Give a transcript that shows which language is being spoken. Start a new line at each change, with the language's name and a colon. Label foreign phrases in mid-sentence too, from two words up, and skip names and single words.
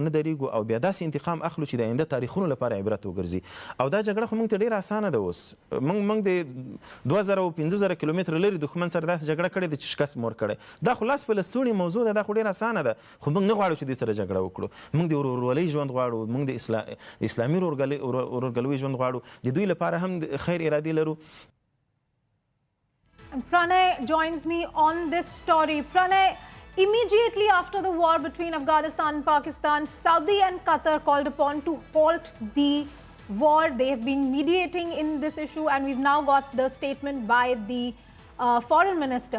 Pashto: نه درېږو او بیا داسې انتقام اخلو چې د آینده تاریخونو لپاره عبرت وګرځي او دا جګړه خو موږ ته ډېره اسانه ده اوس موږ د 2000 او 5000 کیلومتره لرې دښمن سره داسې جګړه کړې ده چې شکست مور کړی دا خو لاس په لستوڼي موضوع ده دا خو ډېره اسانه ده خو موږ نه غواړو چې دې سره جګړه وکړو موږ د ورورولۍ ژوند غواړو موږ د اسلامي ورورګلوۍ ژوند غواړو د دوی لپاره هم خیر ارادې لرو.
English: Pranay joins me on this story. Pranay, immediately after the war between Afghanistan and Pakistan, Saudi and Qatar called upon to halt the war. They have been mediating in this issue, and we've now got the statement by the foreign minister.